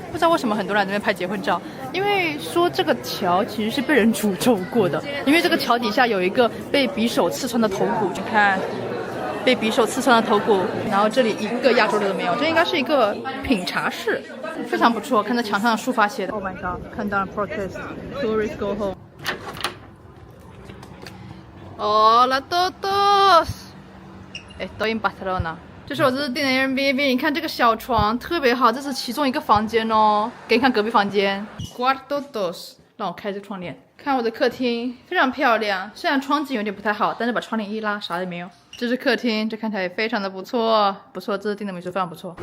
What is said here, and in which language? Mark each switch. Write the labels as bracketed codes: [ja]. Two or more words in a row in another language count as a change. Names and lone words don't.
[zh] 不知道为什么很多人在那边拍结婚照，因为说这个桥其实是被人诅咒过的，因为这个桥底下有一个被匕首刺穿的头骨，你看。被匕首刺穿的头骨，然后这里一个亚洲人都没有，这应该是一个品茶室，非常不错。看在墙上的书法写的 ， [en] Oh my god， [es] 看到了 [en] protest tourists go home。 [es] Hola todos， estoy en Barcelona。 [zh] 这是我这次订的 Airbnb， 你看这个小床特别好，这是其中一个房间哦。给你看隔壁房间 ， [es] Cuarto dos， [zh] 让我开这个窗帘。看我的客厅非常漂亮，虽然窗景有点不太好，但是把窗帘一拉，啥也没有。这是客厅，这看起来也非常的不错，不错，这次订的民宿非常不错。